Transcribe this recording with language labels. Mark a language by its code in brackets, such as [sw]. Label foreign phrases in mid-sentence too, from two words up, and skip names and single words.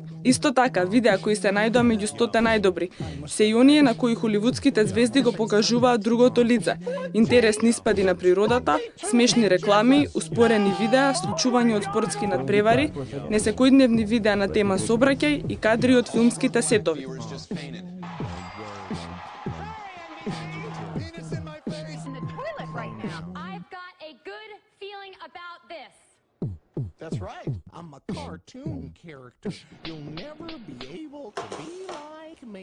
[mk] Исто така, видеа кои се најдоа меѓу 100 најдобри, се и оние на кои холивудските звезди го покажуваат другото лице, интересни испади на природата, смешни реклами, успорени видеа, случувања од спортски надпревари, несекојдневни видеа на тема собраќај и кадри од филмските сетови. [en] That's right. I'm a cartoon character. You'll never be able to be like me.